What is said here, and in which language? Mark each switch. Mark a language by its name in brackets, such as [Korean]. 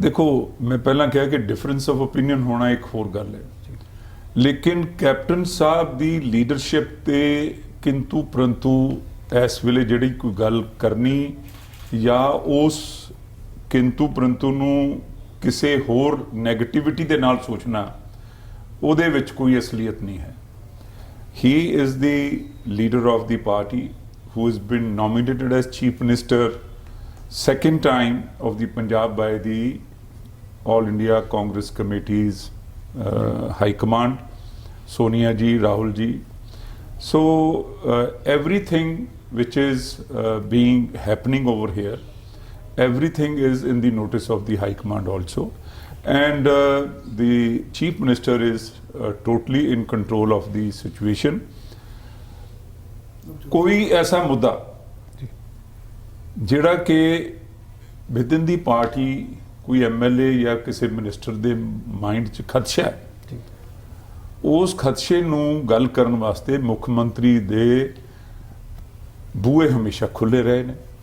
[Punjabi] ਦੇਖੋ, ਮੈਂ ਪਹਿਲਾਂ ਕਿਹਾ ਕਿ [English] difference of opinion [Punjabi] ਹੋਣਾ ਇੱਕ ਹੋਰ ਗੱਲ ਹੈ, ਲੇਕਿਨ ਕੈਪਟਨ ਸਾਹਿਬ ਦੀ ਲੀਡਰਸ਼ਿਪ ਤੇ ਕਿੰਤੂ ਪਰੰਤੂ ਇਸ ਵੇਲੇ ਜਿਹੜੀ ਕੋਈ ਗੱਲ ਕਰਨੀ ਜਾਂ ਉਸ ਕਿੰਤੂ ਪਰੰਤੂ ਨੂੰ ਕਿਸੇ ਹੋਰ ਨੈਗੇਟਿਵਿਟੀ ਦੇ ਨਾਲ ਸੋਚਣਾ, ਉਹਦੇ ਵਿੱਚ ਕੋਈ ਅਸਲੀਅਤ ਨਹੀਂ ਹੈ। [English] He is the leader of the party who has been nominated as chief minister second time of the Punjab by the All India Congress Committee's high command, Sonia ji, Rahul ji. So everything which is being happening over here, everything is in the notice of the high command also, and the chief minister is totally in control of the situation. [Punjabi] ਕੋਈ ਐਸਾ ਮੁੱਦਾ ਜਿਹੜਾ ਕਿ [English] within the party [Punjabi] ਕੋਈ MLA ਜਾਂ ਕਿਸੇ minister ਦੇ mind 'ਚ ਖਦਸ਼ਾ ਹੈ, ਉਸ ਖਦਸ਼ੇ ਨੂੰ ਗੱਲ ਕਰਨ ਵਾਸਤੇ ਮੁੱਖ ਮੰਤਰੀ ਦੇ ਬੂਹੇ ਹਮੇਸ਼ਾ ਖੁੱਲੇ ਰਹੇ ਨੇ।